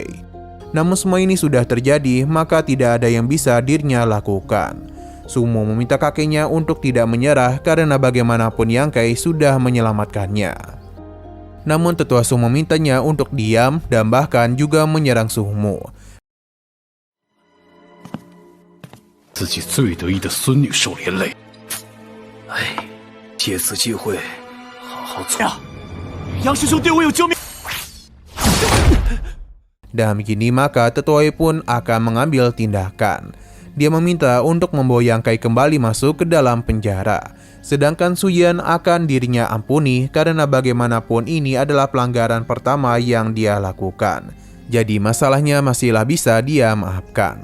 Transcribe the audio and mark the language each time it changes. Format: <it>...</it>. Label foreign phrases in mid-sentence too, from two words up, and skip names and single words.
<id>Namun semua ini sudah terjadi, maka tidak ada yang bisa dirinya lakukan. Sumo meminta kakeknya untuk tidak menyerah karena bagaimanapun Yang Kai sudah menyelamatkannya. Namun tetua Su memintanya untuk diam dan bahkan juga menyerang Sumo.</id> <zh>自己最得意的孙女受连累，哎，借此机会，好好做。杨师兄对我有救命。</zh> <id>Dan begini maka Tetua Wei pun akan mengambil tindakan. Dia meminta untuk membawa Yang Kai kembali masuk ke dalam penjara. Sedangkan Su Yan akan dirinya ampuni karena bagaimanapun ini adalah pelanggaran pertama yang dia lakukan. Jadi masalahnya masihlah bisa dia maafkan.</id>